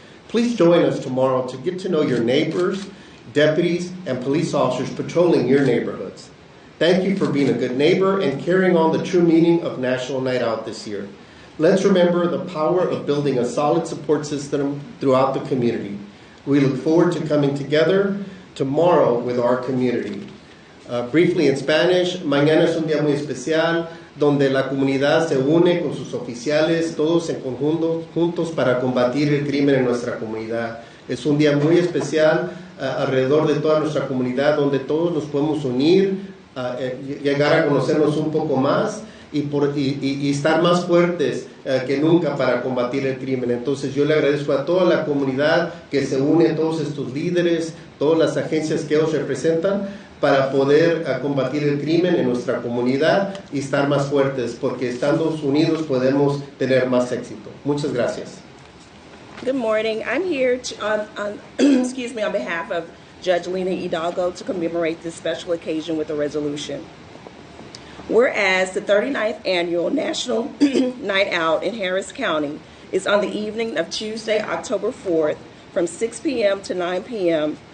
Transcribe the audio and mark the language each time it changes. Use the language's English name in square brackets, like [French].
[English] Please join us tomorrow to get to know your neighbors, deputies, and police officers patrolling your neighborhoods. Thank you for being a good neighbor and carrying on the true meaning of National Night Out this year. Let's remember the power of building a solid support system throughout the community. We look forward to coming together tomorrow with our community. Briefly in Spanish, [Spanish] mañana es un día muy especial donde la comunidad se une con sus oficiales, todos en conjunto, juntos para combatir el crimen en nuestra comunidad. Es un día muy especial alrededor de toda nuestra comunidad, donde todos nos podemos unir, llegar a conocernos un poco más y estar más fuertes que nunca para combatir el crimen. Entonces yo le agradezco a toda la comunidad que se une, todos estos líderes, todas las agencias que ellos representan, para poder combatir el crimen en nuestra comunidad y estar más fuertes, porque estando unidos podemos tener más éxito. Muchas gracias. [English] Good morning. I'm here on behalf of Judge Lena Hidalgo to commemorate this special occasion with a resolution. Whereas the 39th Annual National Night Out in Harris County is on the evening of Tuesday, October 4th from 6 p.m. to 9 p.m.